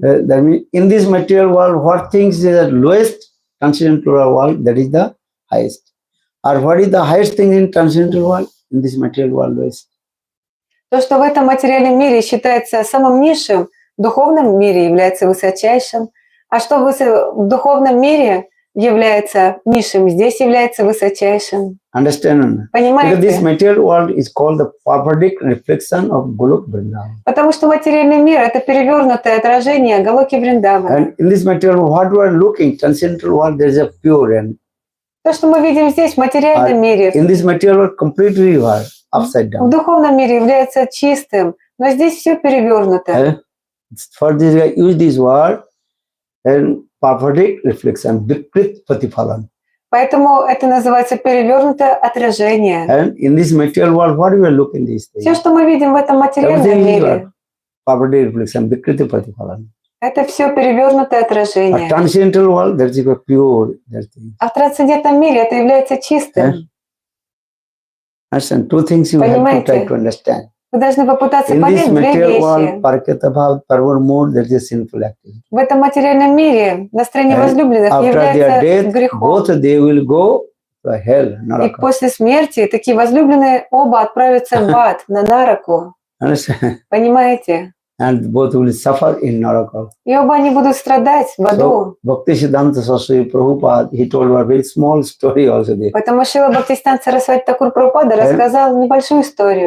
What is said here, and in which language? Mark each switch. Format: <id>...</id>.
<en>In this material world, what things is the lowest, transcendental world, that is the highest. Or what is the highest thing in transcendental world? In this material world is</en> <ru>То, что в этом материальном мире считается самым низшим, в духовном мире является высочайшим. А что в духовном мире является низшим, здесь является высочайшим.</ru> <en>understand?</en> <ru>Понимаете?</ru> <en>Because this material world is called the perverted reflection of Golok Vrindavan.</en> <ru>Потому что материальный мир – это перевернутое отражение Галоки Вриндавана.</ru> <en>And in this material world, what we are looking, transcendental world, there is a pure and</en> <ru>То, что мы видим здесь, в материальном мире,</ru> <en>in this material world, completely you are upside</en> <ru>в</ru> <en>down.</en> <ru>духовном мире является чистым, но здесь все перевернуто.</ru> <en>For this, I use this word and perverted reflection, vikrit pratiphalan.</en> <ru>Поэтому это называется перевернутое отражение.</ru> <en>And in this material world, what we are looking these things?</en> <ru>Все, что мы видим в этом материальном</ru> <en>Everything is</en> <ru>мире,</ru> <en>perverted reflection, vikrit pratiphalan.</en> <ru>это все перевернутое</ru> <en>A</en> <ru>отражение.</ru> <en>transcendental world, that is a pure that thing.</en> <ru>А в трансцендентном мире это является чистым.</ru> <en>Understand? Two things you have to</en> <ru>Понимаете?</ru> <en>try to understand.</en> <ru>Вы должны попытаться</ru> <en>In this</en> <ru>понять две</ru> <en>material world,</en> <ru>вещи.</ru> <en>paraketa bhav, parvar mode, that is a sinful activity.</en> <ru>В этом материальном мире настроение возлюбленных</ru> <en>After their</en> <ru>является</ru> <en>death,</en> <ru>грехом.</ru> <en>both they will go to hell,</en> <ru>И</ru> <en>naraka.</en> <ru>после смерти такие возлюбленные оба отправятся в ад, на нараку.</ru> <en>Understand?</en> <ru>Понимаете?</ru> <en>And both will suffer in naraka.</en> <ru>И оба они будут страдать в аду.</ru> <en>So, Bhakti Siddhanta Saraswati Prabhupada, he told a very small story also there.</en> <ru>Поэтому Шрила Бхактисиданта Сарасвати Такур Прабхупада рассказал небольшую историю.</ru>